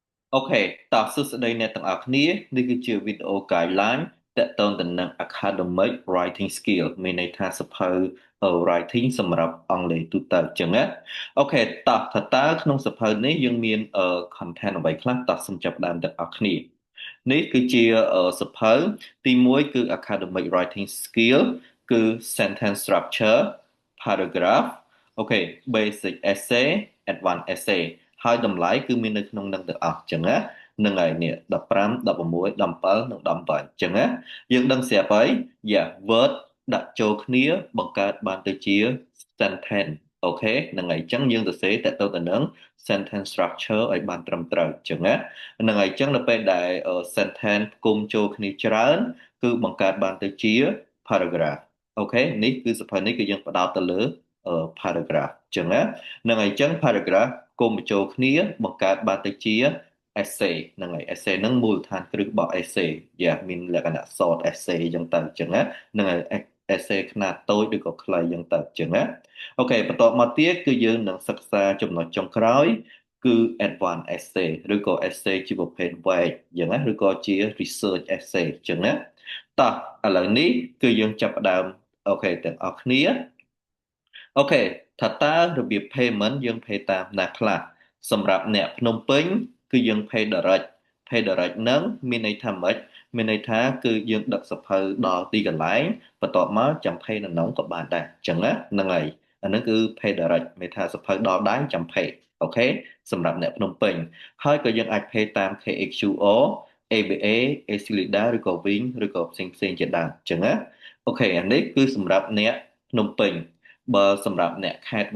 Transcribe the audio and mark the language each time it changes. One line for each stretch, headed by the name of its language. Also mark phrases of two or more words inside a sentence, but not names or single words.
Khmer: OK តោះសួស្តីអ្នកទាំងអស់គ្នានេះគឺជាវីដេអូ guideline ទាក់ទងទៅនឹង
English: academic writing skill
Khmer: មានន័យថាសៀវភៅ writing សម្រាប់អង់គ្លេសទូទៅអញ្ចឹងណា OK តោះតើក្នុងសៀវភៅនេះយើងមានcontent អ្វីខ្លះតោះសូមចាប់ផ្ដើមទាំងអស់ គ្នានេះគឺជាសៀវភៅទី1គឺ
English: academic writing skill
Khmer: គឺ
English: sentence structure paragraph OK basic essay advanced essay
Khmer: ហើយតម្លៃគឺមាននៅក្នុងនឹងទាំងអស់អញ្ចឹងណានឹងហើយនេះ15 16 17និង18អញ្ចឹងណាយើងដឹងស្រាប់ហើយ
English: yeah word
Khmer: ដាក់ចូលគ្នាបង្កើតបានទៅជា sentence អូខេហ្នឹងហើយអញ្ចឹងយើងសរសេ រតទៅនឹង
English: sentence structure
Khmer: ឲ្យបានត្រឹមត្រូវអញ្ចឹងណាហ្នឹងហើយអញ្ចឹងនៅពេលដែល sentence ផ្គុំចូលគ្នាច្រើនគឺបង្កើតបានទៅជា paragraph អូខេនេះគឺសៀវភៅនេះគឺយើងផ្ដោតទៅលើ paragraph អញ្ចឹងណាហ្នឹងហើយអញ្ចឹង paragraph គុំបញ្ចូលគ្នាបង្កើតបានទៅជា essay ហ្នឹងហើយ essay ហ្នឹងមូលដ្ឋានគ្រឹះរបស់ essay យ៉ាមានលក្ខណៈ short essay អញ្ចឹងទៅអញ្ចឹងណាហ្នឹងហើយ essay ខ្នាតតូចឬក៏ខ្លីអញ្ចឹងទៅអញ្ចឹងណា អូខេបន្តមកទៀតគឺយើងនឹងសិក្សាចំណុចចុងក្រោយគឺ
English: advanced essay
Khmer: ឬក៏ essay ជាប្រភេទវែកអញ្ចឹងណាឬក៏ជា
English: research essay
Khmer: អញ្ចឹងណាតោះឥឡូវនេះ គឺយើងចាប់ផ្ដើមអូខេទាំងអស់គ្នាអូខេថាតើរបៀប payment យើង pay តាមណាខ្លះសម្រាប់អ្នកភ្នំពេញ គឺយើង
English: pay direct pay direct
Khmer: ហ្នឹងមានន័យថាម៉េចមានន័យថាគឺយើងដឹកសភៅដល់ទីកន្លែងបន្ទាប់មកចាំ pay នៅក្នុងក៏បានដែរអញ្ចឹងណាហ្នឹងហើយអាហ្នឹងគឺ
English: pay direct
Khmer: មានថាសភៅដល់ដៃចាំ pay អូខេសម្រាប់អ្នកភ្នំពេញហើយក៏យើងអាច pay តាម KHQR ABA Aclida ឬក៏ Wing ឬក៏ផ្សេងជាដើមអញ្ចឹងណាអូខេអានេះគឺសម្រាប់អ្នកភ្នំពេញ បើសម្រាប់អ្នកខេត្ត